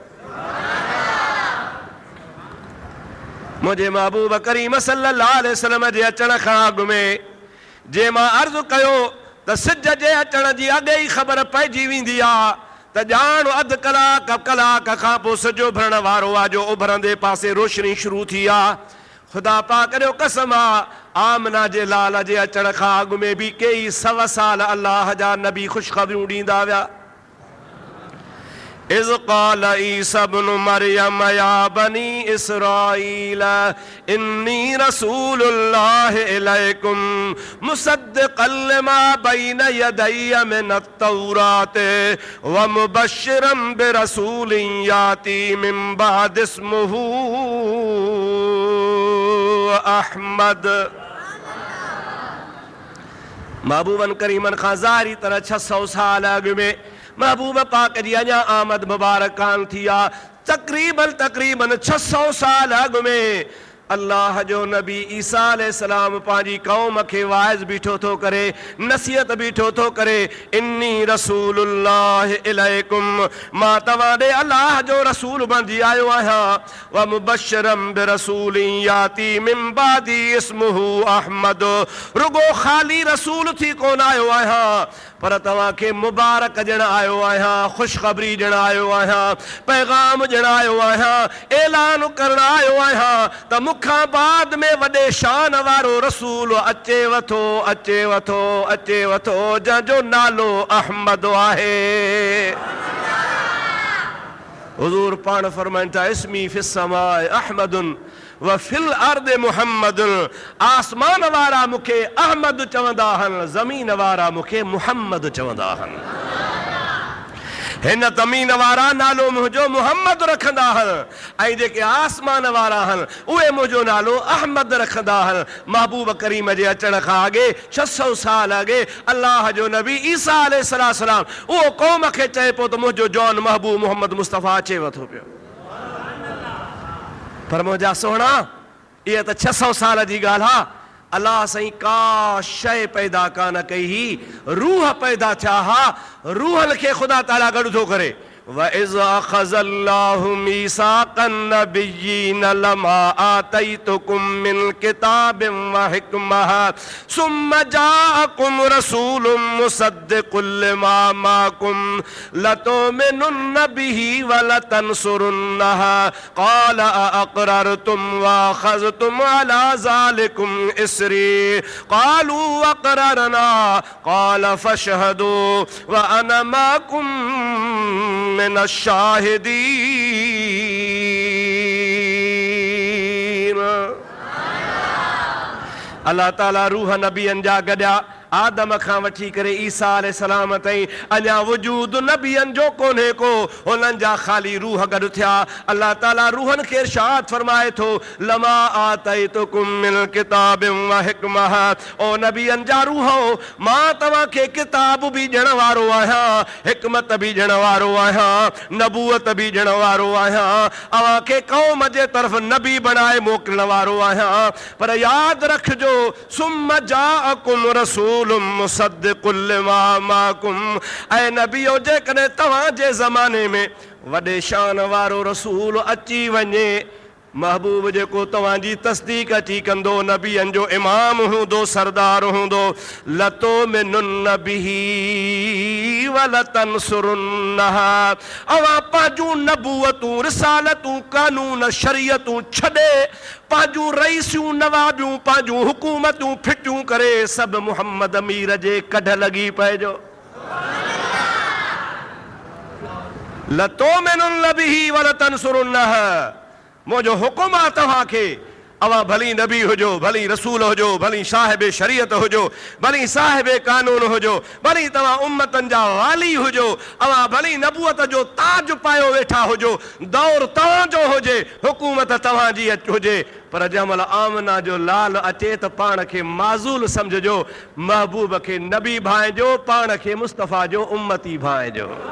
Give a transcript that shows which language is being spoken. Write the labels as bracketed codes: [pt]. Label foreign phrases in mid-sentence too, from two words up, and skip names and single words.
[sd] मुंहिंजे महबूब करीम [ar] صلى الله عليه وسلم [sd] जे अचण खां अॻु में जे मां अर्ज़ु कयो त सिज जे अचण जी अॻे ई ख़बर पइजी वेंदी आहे त ॼाण अधु कलाक खां पोइ सिज उभरण वारो आहे, जो उभरंदे पासे रोशनी शुरू थी आहे। ख़ुदा पाक जो कसम आहे, आमना जे लाल जे अचण खां अॻु में बि कई 100 साल अल्लाह जा नबी ख़ुशख़बरियूं ॾींदा विया। [ar] إذ قال عيسى ابن مريم يا بني إسرائيل إني رسول الله إليكم مصدقا لما بين يدي من التوراة ومبشرا برسول يأتي من بعد اسمه أحمد. [sd] महबूबन करीमन खां ज़ाहिरी तरह 600 साल अॻु में महबूब पाक जी अञा आमद मुबारक कान थी आहे। तक़रीबन 600 साल अॻु में अल्लाह जो नबी ईसा अलैहिस्सलाम पंहिंजी क़ौम खे वाइज़ बीठो थो करे, नसीहत बीठो थो करे। [ar] إني رسول الله إليكم, [sd] मां तव्हां ॾे अल्लाह जो रसूल बणिजी आयो आहियां। [ar] ومبشرا برسول يأتي من بعدي اسمه أحمد, [sd] रुगो ख़ाली रसूल थी कोन आयो आहियां, पर तव्हांखे मुबारक ॾियण आयो आहियां, ख़ुशख़बरी ॾियण आयो आहियां, पैगाम ॾियण आयो आहियां, ऐलान करण आयो आहियां त मूंखां बाद में वॾे शान वारो रसूल अचेव थो जंहिंजो नालो अहमद आहे। हुज़ूर पाण फरमाइनि था [ar] اسمي في السماء أحمد وفي الأرض محمد. [sd] आसमान वारा मूंखे अहमद चवंदा आहिनि, ज़मीन वारा मूंखे मुहम्मद चवंदा आहिनि। हिन ज़मीन वारा नालो मुंहिंजो मुहम्मद रखंदा आहिनि, ऐं जेके आसमान वारा आहिनि उहे मुंहिंजो नालो अहमद रखंदा आहिनि। महबूब करीम जे अचण खां अॻे 600 साल अॻे अल्लाह जो नबी ईसा अलैहिस्सलाम उहो क़ौम खे चए पियो त मुंहिंजो जौन महबूब मुहम्मद मुस्तफ़ा अचेव थो पियो। पर मुंहिंजा सोहणा, इहा त 600 साल जी ॻाल्हि आहे। अल्लाह साईं का शइ पैदा कान कई ही, रूह पैदा थिया हा। रूहनि खे ख़ुदा ताला गॾु थो करे। [ar] وَإِذْ أَخَذَ اللَّهُ مِيثَاقَ النَّبِيِّينَ لَمَا آتَيْتُكُم مِّنْ كِتَابٍ وَحِكْمَةٍ ثُمَّ جَاءَكُمْ رَسُولٌ مُصَدِّقٌ لِّمَا مَعَكُمْ لَتُؤْمِنُنَّ بِهِ وَلَتَنصُرُنَّهُ قَالَ أَأَقْرَرْتُمْ وَأَخَذْتُمْ عَلَىٰ ذَلِكُمْ إِصْرِي قَالُوا أَقْرَرْنَا قَالَ فَاشْهَدُوا وَأَنَا مَعَكُمْ من الشاهدين। [sd] अल्लाह ताला रूह नबियनि जा गॾिया आदम खां वठी करे ईसा अलैहिस्सलाम ताईं अञा वजूद नबियनि जो कोन्हे को, हुननि जा ख़ाली रूह गॾु थिया। अल्लाह ताला रूहनि खे इरशाद फरमाए थो, [ar] لما آتيتكم من كتاب وحكمة, [sd] ओ नबियनि जा रूह, मां तव्हांखे किताब बि ॾियण वारो आहियां, हिकमत बि ॾियण वारो आहियां, नबूअत बि ॾियण वारो आहियां, अव्हांखे क़ौम जे तरफ़ नबी बणाए मोकिलण वारो आहियां। पर यादि रखिजो, [ar] ثم جاءكم رسول مصدق لما معكم, [sd] ऐं नबीओ जेकॾहिं तव्हांजे ज़माने में वॾे शान वारो रसूल अची वञे, महबूब जेको तव्हांजी तस्दीक अची कंदो, नबियनि जो इमाम हूंदो, सरदार हूंदो, [ar] لتؤمنن به ولتنصرنه, [sd] अवां पंहिंजूं नबूअतूं, रिसालतूं, कानून, शरीयतूं छॾे पंहिंजूं रईसियूं, नवाबियूं, पंहिंजूं हुकूमतूं फिटियूं करे सभु मुहम्मद अमीर जे कढ लॻी पइजो। [ar] لتؤمنن به ولتنصرنه, [sd] मुंहिंजो हुकुम आहे तव्हांखे, अवां भली नबी हुजो, भली रसूल हुजो, भली साहिब शरीयत हुजो, भली साहिब कानून हुजो, भली तव्हां उम्मतनि जा वाली हुजो, अवां भली नबूअत जो ताज पायो वेठा हुजो, दौर तव्हांजो हुजे, हुकूमत तव्हांजी हुजे, पर जंहिंमहिल आमना जो लाल अचे त पाण खे माज़ूल सम्झिजो, महबूब खे नबी भाइजो, पाण खे मुस्तफ़ा जो उम्मती भाइजो।